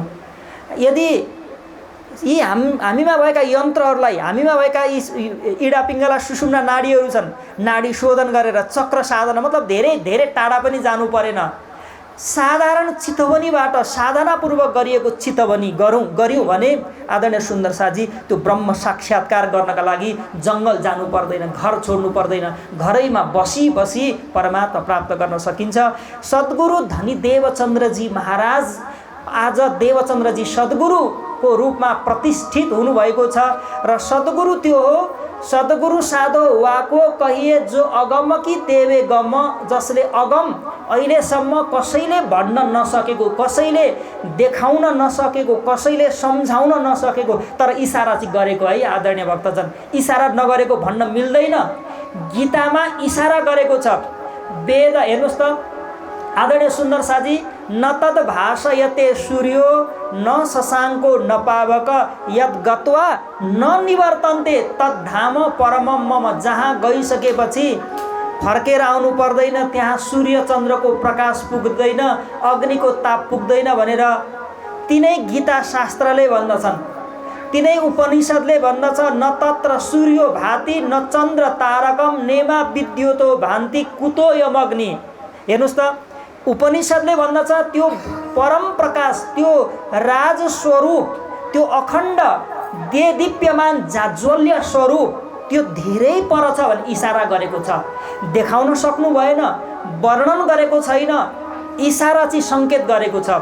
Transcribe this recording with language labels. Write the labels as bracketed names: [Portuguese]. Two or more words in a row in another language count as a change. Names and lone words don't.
[Nepali] यदि यी हामीमा भएका यन्त्रहरूलाई, हामीमा भएका यी इडा पिङ्गला सुषुम्ना नाडीहरू छन्, नाडी शोधन गरेर चक्र साधना, मतलब धेरै धेरै टाढा पनि जानु परेन, साधारण चितवनीबाट साधनापूर्वक गरिएको चितवनी गऱ्यौँ भने आदरणीय सुन्दर साथजी, त्यो ब्रह्म साक्षात्कार गर्नका लागि जङ्गल जानु पर्दैन, घर छोड्नु पर्दैन, घरैमा बसी बसी परमात्मा प्राप्त गर्न सकिन्छ। सद्गुरु धनी देवचन्द्रजी महाराज आज देवचन्द्रजी सद्गुरुको रूपमा प्रतिष्ठित हुनुभएको छ र सद्गुरु त्यो हो, [Hindi] सद्गुरु साधो वाको कहिए जो अगम कि देवे गम, [Nepali] जसले अगम अहिलेसम्म कसैले भन्न नसकेको, कसैले देखाउन नसकेको, कसैले सम्झाउन नसकेको, तर इसारा चाहिँ गरेको है आदरणीय भक्तजन। इसारा नगरेको भन्न मिल्दैन, गीतामा इसारा गरेको छ। वेद हेर्नुहोस् त आदरणीय सुन्दर साथी, [Sanskrit] न तद भाषयते सूर्यो न शशाङ्को न पावक यद गत्वा न निवर्तन्ते तद्धाम परमम मम। [Nepali] जहाँ गइसकेपछि फर्केर आउनु पर्दैन, त्यहाँ सूर्य चन्द्रको प्रकाश पुग्दैन, अग्निको ताप पुग्दैन भनेर तिनै गीता शास्त्रले भन्दछन्, तिनै उपनिषदले भन्दछ। [Sanskrit] न तत्र सूर्यो भाति न चन्द्र तारकम नेमा विद्युतो भान्ति कुतो यमग्नि। [Nepali] हेर्नुहोस् त, उपनिषदले भन्दछ त्यो परम प्रकाश, त्यो राजस्वरूप, त्यो अखण्ड देदीप्यमान जाज्वल्य स्वरूप त्यो धेरै पर छ भने इसारा गरेको छ। देखाउन सक्नु भएन, वर्णन गरेको छैन, इसारा चाहिँ सङ्केत गरेको छ।